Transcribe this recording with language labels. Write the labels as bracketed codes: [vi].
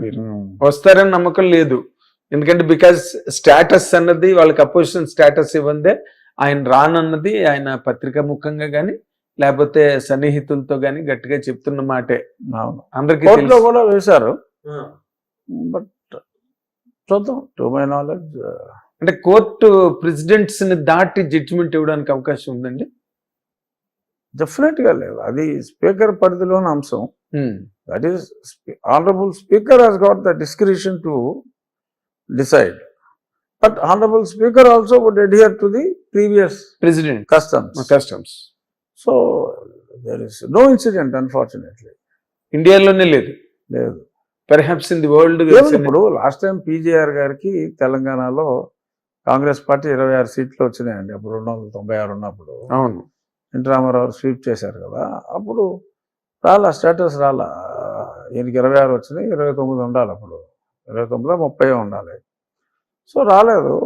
[te] మీరు వస్తారని నమ్మకం లేదు, ఎందుకంటే బికాజ్ స్టేటస్ అన్నది వాళ్ళకి అపోజిషన్ స్టేటస్ ఇవ్వందే ఆయన రానన్నది ఆయన పత్రికా ముఖంగా కానీ లేకపోతే సన్నిహితులతో కానీ గట్టిగా చెప్తున్న మాటే. అందరికీ కూడా వేశారు. బట్ చూద్దాం, [en] To my knowledge. [te] అంటే కోర్టు ప్రెసిడెంట్స్ ని దాటి జడ్జిమెంట్ ఇవ్వడానికి అవకాశం ఉందండి? డెఫినెట్గా లేదు, అది స్పీకర్ పరిధిలోని అంశం. [en] That is, Honorable Speaker has got the discretion to decide. But Honorable Speaker also would adhere to the previous precedent customs. Customs So there is no incident, unfortunately. [te] ఇండియాలోనే లేదు, లేదు. [en] Perhaps in the world. [te] Even ఇప్పుడు last time PJR గారికి తెలంగాణలో Congress party 26 సీట్లు వచ్చినాయండి. అప్పుడు 296 ఉన్నప్పుడు అవును, ఎన్టీ రామారావు స్వీప్ చేశారు కదా. అప్పుడు రాలా, స్టేటస్ రాలా. ఈయనకి 26 వచ్చినాయి, 29 ఉండాలి. అప్పుడు 29 30 ఉండాలి. సో రాలేదు.